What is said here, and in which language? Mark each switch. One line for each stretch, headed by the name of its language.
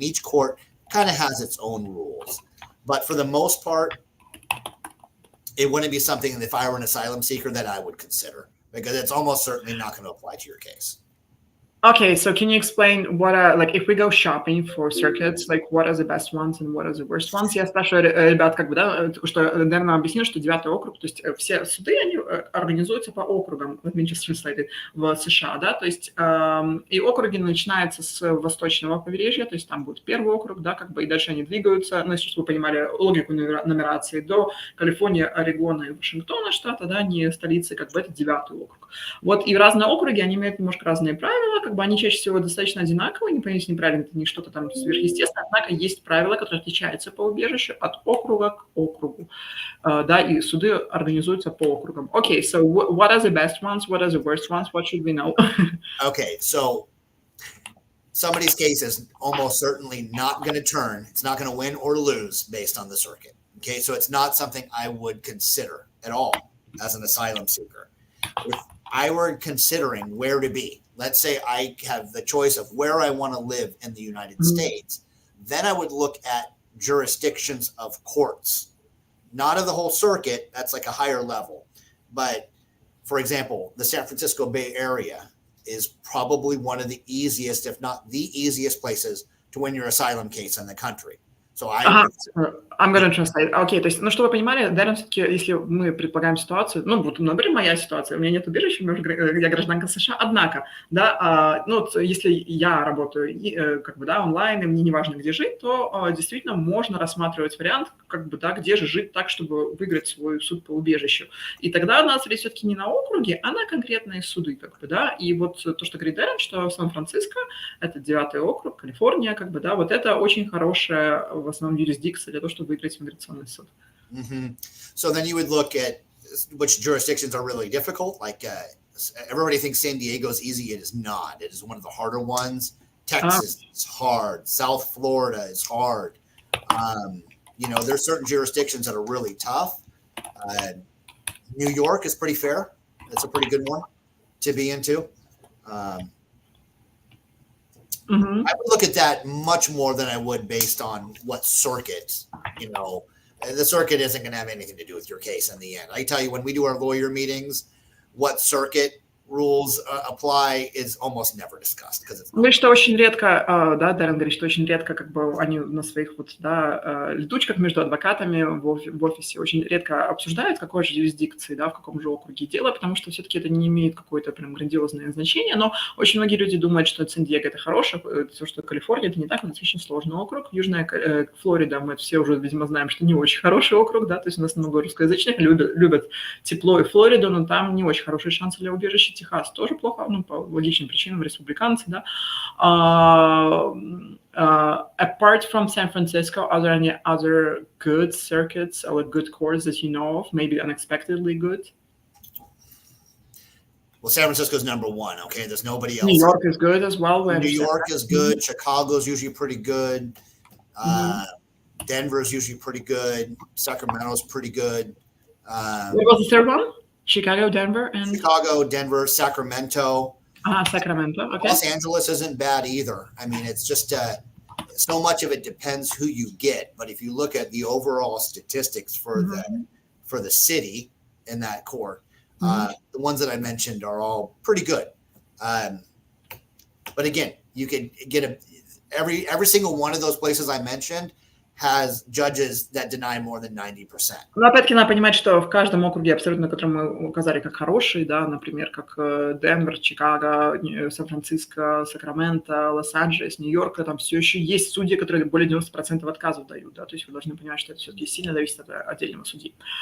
English: And each court kind of has its own rules. But for the most part, it wouldn't be something, if I were an asylum seeker, that I would consider, because it's almost certainly not going to apply to your case. Okay, so can you explain what are, like, if we go shopping for circuits, like, what are the best ones and what are the worst ones?
Russian: Я спрашиваю ребят, как бы, да, что, наверное, объяснил, что 9-й округ, то есть все суды, они организуются по округам в США, да, то есть и округи начинаются с восточного побережья, то есть там будет 1-й округ, да, как бы, и дальше они двигаются, ну, чтобы вы понимали логику нумерации, до Калифорнии, Орегона и Вашингтона штата, да, не столицы, как бы, это 9-й округ. Вот, и разные округи, они имеют немножко разные правила, как бы они чаще всего достаточно одинаковые, не поймите неправильно, это не что-то там сверхъестественное, однако есть правила, которые отличаются по убежищу от округа к округу, да, и суды организуются по округам.
English: Okay, so what are the best ones, what are the worst ones, what should we know? Okay, so somebody's case is almost certainly not going to turn. It's not going to win or lose based on the circuit. Okay, so it's not something I would consider at all as an asylum seeker. If I were considering where to be, let's say I have the choice of where I want to live in the United States, then I would look at jurisdictions of courts, not of the whole circuit. That's like a higher level. But for example, the San Francisco Bay Area is probably one of the easiest, if not the easiest places to win your asylum case in the country. So I'm going to translate.
Russian: Окей, то есть, ну, чтобы вы понимали, Даррен, все-таки, если мы предполагаем ситуацию, ну, вот, например, моя ситуация, у меня нет убежища, я гражданка США, однако, да, ну, если я работаю, как бы, да, онлайн, и мне не важно, где жить, то действительно можно рассматривать вариант, как бы, да, где же жить так, чтобы выиграть свой суд по убежищу. И тогда у нас речь все-таки не на округе, а на конкретные суды, как бы, да, и вот то, что говорит Даррен, что Сан-Франциско, это 9-й округ, Калифорния, как бы, да, вот это очень хорошая, в основном, юрисдикция для того, чтобы выиграть миграционный суд.
English: So then you would look at which jurisdictions are really difficult. Like everybody thinks San Diego is easy. It is not. It is one of the harder ones. Texas is hard. South Florida is hard. You know, there's certain jurisdictions that are really tough. New York is pretty fair. It's a pretty good one to be into. I would look at that much more than I would based on what circuit, you know, the circuit isn't going to have anything to do with your case in the end. I tell you, when we do our lawyer meetings, what circuit rules apply is almost never discussed.
Russian: Говорит, что очень редко, да, Даррен говорит, что очень редко, как бы, они на своих вот, да, летучках между адвокатами в офисе очень редко обсуждают, в какой же юрисдикции, да, в каком же округе дело, потому что все-таки это не имеет какое-то прям грандиозное значение, но очень многие люди думают, что Сан-Диего это хорошее, то, что Калифорния это не так, это достаточно сложный округ. Южная Флорида, мы все уже, видимо, знаем, что не очень хороший округ, да, то есть у нас много русскоязычных, любят тепло и Флориду, но там не очень хорошие шансы для убежища. Техас тоже плохо, ну, по логичным причинам, республиканцы, да.
English: Apart from San Francisco, are there any other good circuits or good courts that you know of, maybe unexpectedly good? Well, San Francisco is number one, okay? There's nobody else. New York is good as well. New York is good. Chicago is usually pretty good. Denver is usually pretty good. Sacramento is pretty good. What was the third one? Chicago, Denver, and Sacramento. Sacramento. Okay. Los Angeles isn't bad either. I mean, it's just so much of it depends who you get. But if you look at the overall statistics for the city in that court, the ones that I mentioned are all pretty good. But again, you can get every single one of those places I mentioned has judges that deny more than 90%.
Russian: Но опять-таки надо понимать, что в каждом округе, абсолютно, который мы указали как хороший, да, например, как Денвер, Чикаго, Сан-Франциско, Сакраменто, Лос-Анджелес, Нью-Йорк, там все еще есть судьи, которые более 90% отказов дают, да, то есть вы должны понимать, что это все-таки сильно зависит от отдельного судьи.